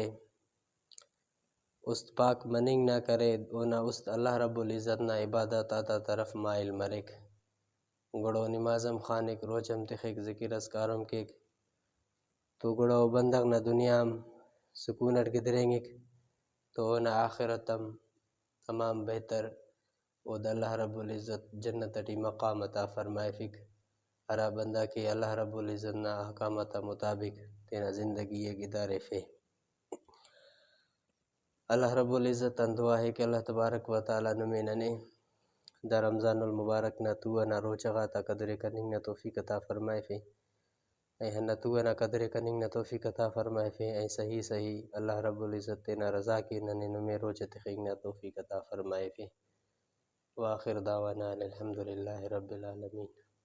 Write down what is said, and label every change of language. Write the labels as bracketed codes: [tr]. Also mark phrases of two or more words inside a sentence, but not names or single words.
[brh] است پاک مننگ نہ کرے اونا است [ar] اللہ رب العزت [brh] نا عبادت آتا طرف مائل مرک گڑو نمازم خانک روچم تخیک ذکر اسکارم کیک تو گڑو بندغ نا دنیا سکونت گدریں گے تو اونا آخرتم تمام بہتر او دا [ar] اللہ رب العزت [brh] جنت ٹی مقام عطا فرمائے فک ہرا بندہ کی [ar] اللہ رب العزت [brh] نا احکامات مطابق تینا زندگی گدارے فے۔ [ar] اللہ رب العزت [brh] ان دعا ہے کہ [ar] اللہ تبارک و تعالی [brh] نمیننے دا رمضان المبارک نا تو نا روچگا تا قدر کننگ نا توفیق عطا فرمائے فے ہنا تو نا قدر کننگ نا توفیق عطا فرمائے فے صحیح [ar] اللہ رب العزت [brh] تینا رضا کی ننے نمے روچ تخیق نا توفیق عطا فرمائے فے [ar] وآخر دعوانا الحمدللہ رب العالمین۔